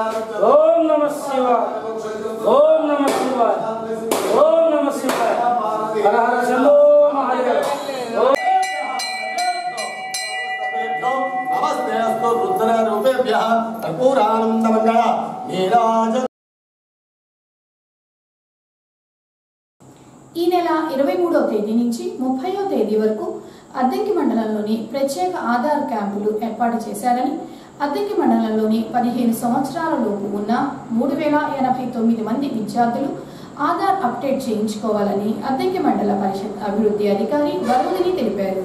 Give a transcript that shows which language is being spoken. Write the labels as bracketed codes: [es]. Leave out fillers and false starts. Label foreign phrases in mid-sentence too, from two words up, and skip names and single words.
[sa] ओम नमः शिवाय, ओम नमः शिवाय, ओम नमः शिवाय, हर हर शंभो महादेव। नमस्तेऽस्तु रुद्ररूपेभ्यः कर्पूरानन्दमङ्गल नीराजन। [te] ఈ నెల 23వ తేదీ నుంచి 30వ తేదీ వరకు అద్దంకి మండలంలోని ప్రత్యేక ఆధార్ క్యాంపులు ఏర్పాటు చేశారని, అద్దంకి మండలంలోని 15 సంవత్సరాల లోపు ఉన్న 3089 మంది విద్యార్థులు ఆధార్ అప్డేట్ చేయించుకోవాలని అద్దంకి మండల పరిషత్ అభివృద్ధి అధికారి వరుదిని తెలిపారు.